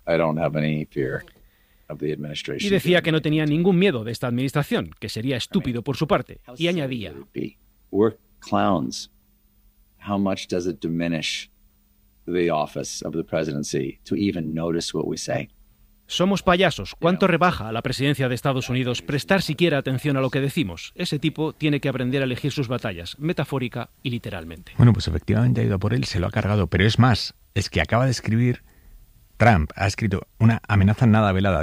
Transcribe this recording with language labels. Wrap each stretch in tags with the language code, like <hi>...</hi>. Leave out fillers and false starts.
<en>I don't have any fear of the administration.</en> <es>Y decía que no tenía ningún miedo de esta administración, que sería estúpido por su parte. Y añadía...</es> <en>Clowns, how much does it diminish the office of the presidency to even notice what we say?</en> <es>Somos payasos. ¿Cuánto rebaja a la presidencia de Estados Unidos prestar siquiera atención a lo que decimos? Ese tipo tiene que aprender a elegir sus batallas, metafórica y literalmente. Bueno, pues efectivamente ha ido por él, se lo ha cargado. Pero es más, es que acaba de escribir, Trump ha escrito una amenaza nada velada.</es>